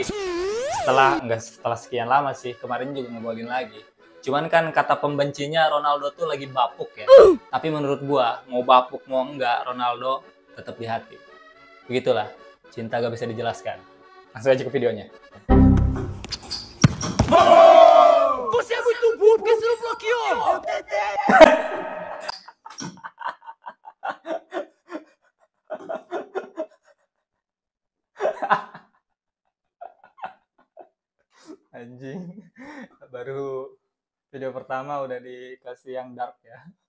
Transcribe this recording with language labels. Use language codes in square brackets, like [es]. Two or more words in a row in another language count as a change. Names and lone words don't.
[id] Setelah sekian lama sih, kemarin juga ngegolin lagi. Cuman kan kata pembencinya Ronaldo tuh lagi bapuk ya. Tapi menurut gue, mau bapuk mau enggak, Ronaldo tetap di hati. Begitulah, cinta gak bisa dijelaskan. Langsung aja ke videonya. [pt] Você é muito burro, porque você não bloqueou? [id] Anjing, baru video pertama udah dikasih yang dark ya.